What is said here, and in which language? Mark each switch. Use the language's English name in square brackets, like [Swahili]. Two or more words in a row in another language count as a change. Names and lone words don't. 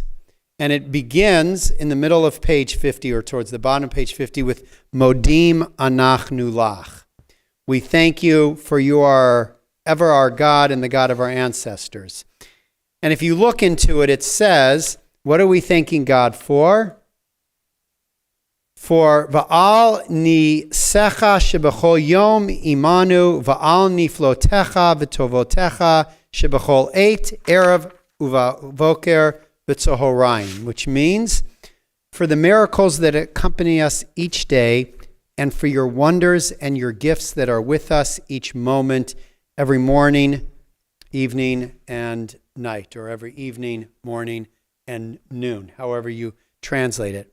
[English] And it begins in the middle of page 50, or towards the bottom of page 50, with Modim Anachnu Lach. We thank you, for you are ever our God and the God of our ancestors. And if you look into it, it says, what are we thanking God for? [Hebrew] For ועל ניסיך שבכל יום עמנו ועל נפלאותיך וטובותיך שבכל עת, ערב ובקר, [English] which means for the miracles that accompany us each day and for your wonders and your gifts that are with us each moment, every morning, evening, and night, or every evening, morning, and noon, however you translate it.